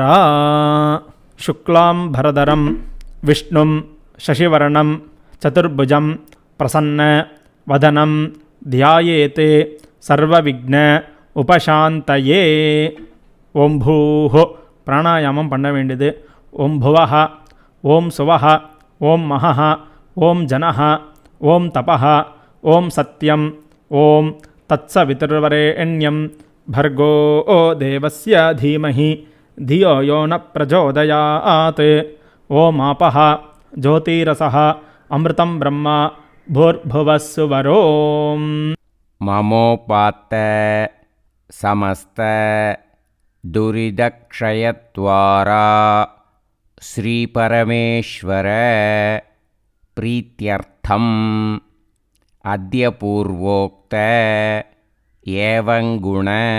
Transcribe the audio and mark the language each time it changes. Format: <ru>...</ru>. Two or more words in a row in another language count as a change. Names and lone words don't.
<sa>शुक्लाम्बरधरं विष्णुं शशिवर्णं चतुर्भुजम् प्रसन्न वदनं ध्यायेत् सर्वविघ्न उपशान्तये. ॐ भूः</sa> <ta>பிராணாயாமம் பண்ண வேண்டியது.</ta> <sa>ॐ भुवः, ॐ स्वः, ॐ महः, ॐ जनः, ॐ तपः, ॐ सत्यम्, ॐ तत्सवितुर्वरेण्यम् भर्गो देवस्य धीमहि धियो यो न प्रचोदयात्. ओमापः ज्योतिरसः अमृतं ब्रह्म भूर्भुवस्सुवरो. ममोपात्त समस्त दुरिदक्षयत्वारा श्रीपरमेश्वर प्रीत्यर्थम् अद्य पूर्वोक्त एवंगुण</sa>